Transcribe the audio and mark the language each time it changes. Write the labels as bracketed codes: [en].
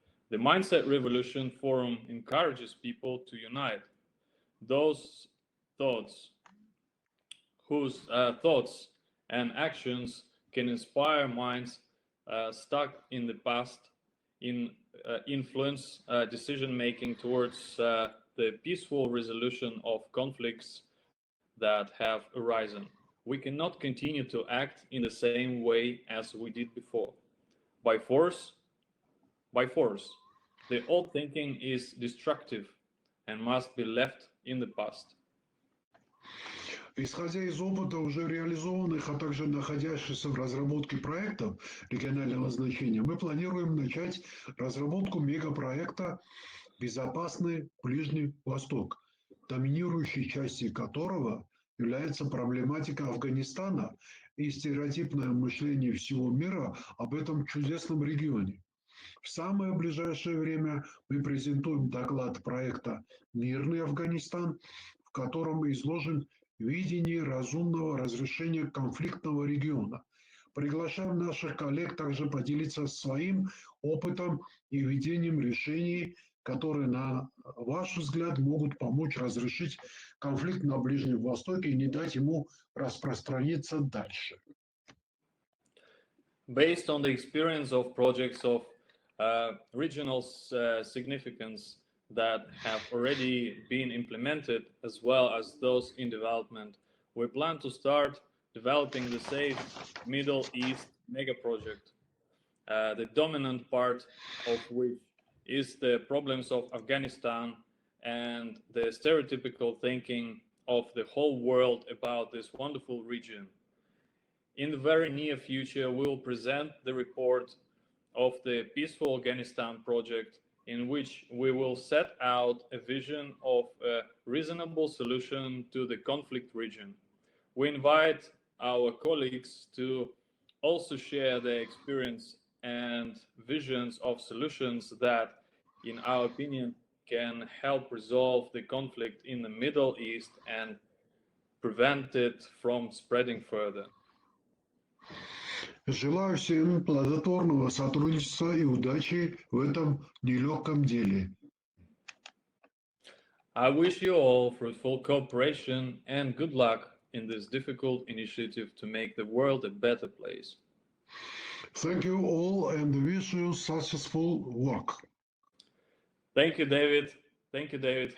[en] The Mindset Revolution Forum encourages people to unite those thoughts whose thoughts and actions can inspire minds stuck in the past, influence decision making towards the peaceful resolution of conflicts that have arisen. We cannot continue to act in the same way as we did before. By force. The old thinking is destructive and must be left in the past. [ru] Исходя из опыта уже реализованных, а также находящихся в разработке проектов регионального значения, мы планируем начать разработку мегапроекта «Безопасный Ближний Восток», доминирующей частью которого является проблематика Афганистана и стереотипное мышление всего мира об этом чудесном регионе. В самое ближайшее время мы презентуем доклад проекта «Мирный Афганистан», в котором изложим видение разумного разрешения конфликтного региона. Приглашаем наших коллег также поделиться своим опытом и видением решений, которые, на ваш взгляд, могут помочь разрешить конфликт на Ближнем Востоке и не дать ему распространиться дальше. [en] Based on the experience of projects of regional significance that have already been implemented, as well as those in development, we plan to start developing the Safe Middle East mega project, the dominant part of which is the problems of Afghanistan and the stereotypical thinking of the whole world about this wonderful region. In the very near future, we will present the report of the Peaceful Afghanistan project in which we will set out a vision of a reasonable solution to the conflict region. We invite our colleagues to also share their experience and visions of solutions that, in our opinion, can help resolve the conflict in the Middle East and prevent it from spreading further. [ru] Желаю всем плодотворного сотрудничества и удачи в этом нелегком деле. [en] I wish you all fruitful cooperation and good luck in this difficult initiative to make the world a better place. Thank you all and wish you successful work. Thank you, David. Thank you, David.